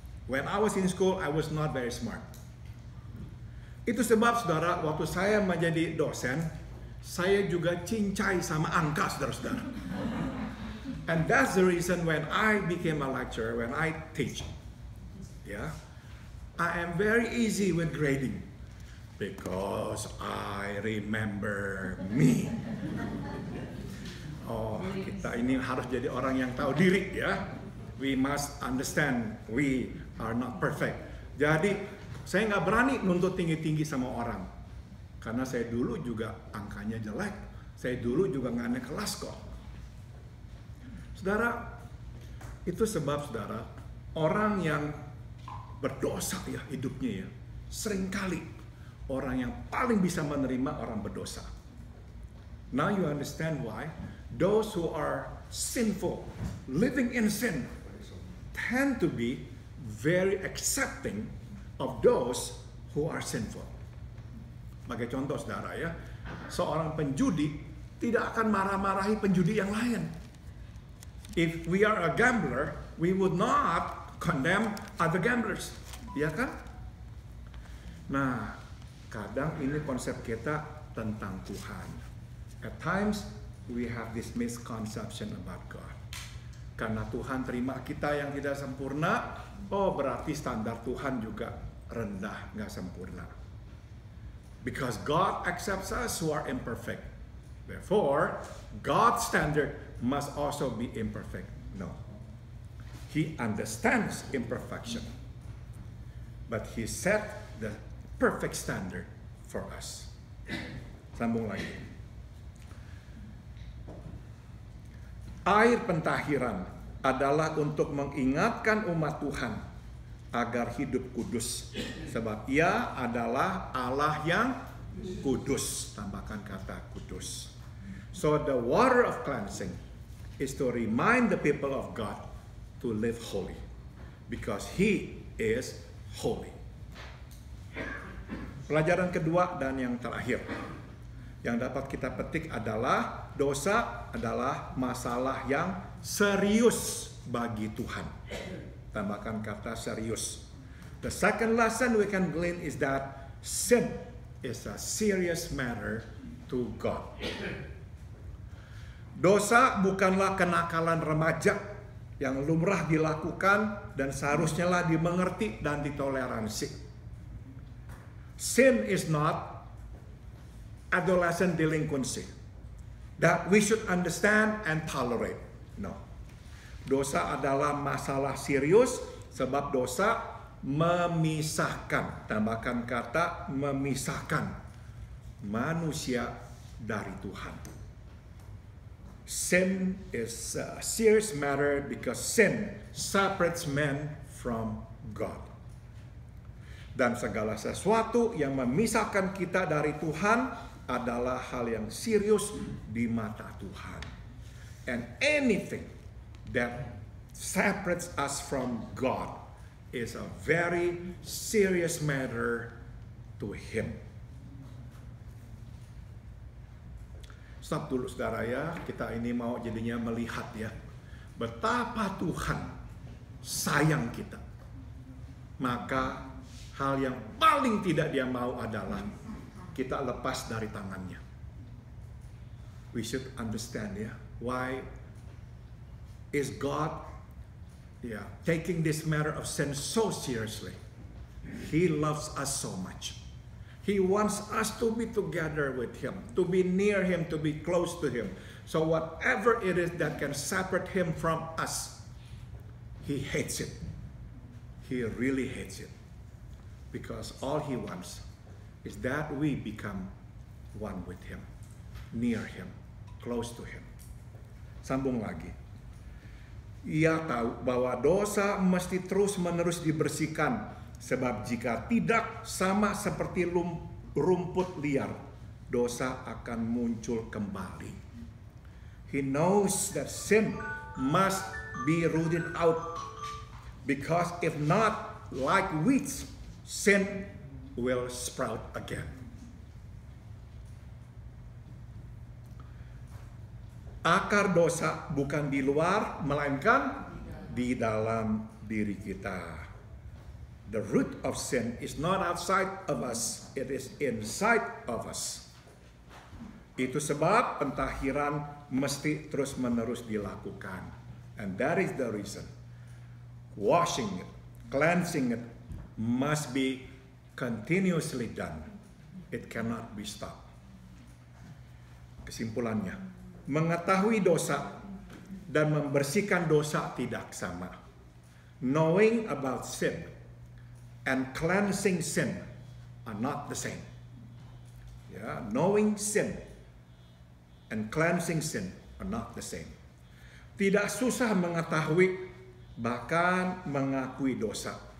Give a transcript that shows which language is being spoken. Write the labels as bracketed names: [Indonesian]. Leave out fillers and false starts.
[English] When I was in school, I was not very smart. [Indonesian] Itu sebab saudara, waktu saya menjadi dosen, saya juga cincai sama angka, saudara-saudara. [English] And that's the reason when I became a lecturer, when I teach, I am very easy with grading. Because I remember me. [Indonesian] Oh, kita ini harus jadi orang yang tahu diri ya. [English] We must understand we are not perfect. [Indonesian] Jadi saya nggak berani nuntut tinggi-tinggi sama orang. Karena saya dulu juga angkanya jelek. Saya dulu juga nggak naik kelas kok. Saudara, itu sebab saudara, orang yang berdosa ya hidupnya ya, seringkali orang yang paling bisa menerima orang berdosa. [English] Now you understand why those who are sinful, living in sin, tend to be very accepting of those who are sinful. [Indonesian] Sebagai contoh saudara ya, seorang penjudi tidak akan marah-marahi penjudi yang lain. [English] If we are a gambler, we would not condemn other gamblers, [Indonesian] ya kan? Nah, kadang ini konsep kita tentang Tuhan. [English] At times, we have this misconception about God. [Indonesian] Karena Tuhan terima kita yang tidak sempurna, oh berarti standar Tuhan juga rendah, nggak sempurna. [English] Because God accepts us who are imperfect. Therefore, God's standard must also be imperfect. No. He understands imperfection. But He set the perfect standard for us. [Indonesian] Sambung lagi. Air pentahiran adalah untuk mengingatkan umat Tuhan agar hidup kudus. Sebab Ia adalah Allah yang kudus. Tambahkan kata kudus. [English] So the water of cleansing is to remind the people of God to live holy. Because He is holy. [Indonesian] Pelajaran kedua dan yang terakhir yang dapat kita petik adalah dosa adalah masalah yang serius bagi Tuhan. Tambahkan kata serius. [English] The second lesson we can glean is that sin is a serious matter to God. [Indonesian] Dosa bukanlah kenakalan remaja yang lumrah dilakukan dan seharusnya lah dimengerti dan ditoleransi. [English] Sin is not adolescent delinquency that we should understand and tolerate. No. [Indonesian] Dosa adalah masalah serius sebab dosa memisahkan. Tambahkan kata memisahkan manusia dari Tuhan. [English] Sin is a serious matter because sin separates men from God. [Indonesian] Dan segala sesuatu yang memisahkan kita dari Tuhan adalah hal yang serius di mata Tuhan. [English] And anything that separates us from God is a very serious matter to Him. [Indonesian] Stop dulu saudara ya, kita ini mau jadinya melihat ya, betapa Tuhan sayang kita. Maka hal yang paling tidak Dia mau adalah kita lepas dari tangannya. [English] We should understand ya, why is God taking this matter of sin so seriously. He loves us so much. He wants us to be together with Him, to be near Him, to be close to Him. So whatever it is that can separate Him from us, He hates it. He really hates it. Because all He wants is that we become one with Him, near Him, close to Him. [Indonesian] Sambung lagi. Ia tahu bahwa dosa mesti terus-menerus dibersihkan, sebab jika tidak, sama seperti rumput liar, dosa akan muncul kembali. [English] He knows that sin must be rooted out, because if not, like weeds, sin will sprout again. [Indonesian] Akar dosa bukan di luar, melainkan di dalam diri kita. [English] The root of sin is not outside of us, it is inside of us. [Indonesian] Itu sebab pentahiran mesti terus-menerus dilakukan. [English] And that is the reason. Washing it, cleansing it must be continuously done. It cannot be stopped. [Indonesian] Kesimpulannya, mengetahui dosa dan membersihkan dosa tidak sama. [English] Knowing about sin and cleansing sin are not the same. Knowing sin and cleansing sin are not the same. [Indonesian] Tidak susah mengetahui, bahkan mengakui dosa.